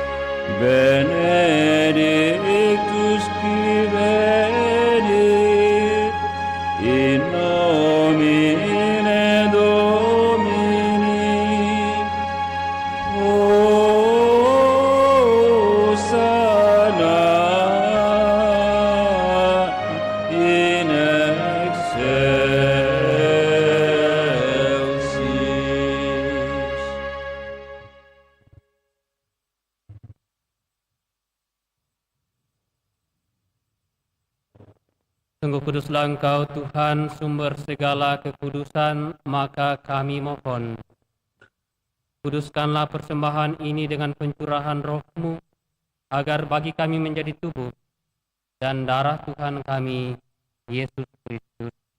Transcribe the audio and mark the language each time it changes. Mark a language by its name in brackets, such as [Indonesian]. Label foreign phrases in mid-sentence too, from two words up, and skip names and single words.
[Latin] benedictus qui venit in nomine Domini, Hosanna in excelsis. [Indonesian] Sungguh kuduslah Engkau Tuhan, sumber segala kekudusan, maka kami mohon, kuduskanlah persembahan ini dengan pencurahan roh-Mu, agar bagi kami menjadi tubuh dan darah Tuhan kami, Yesus Kristus.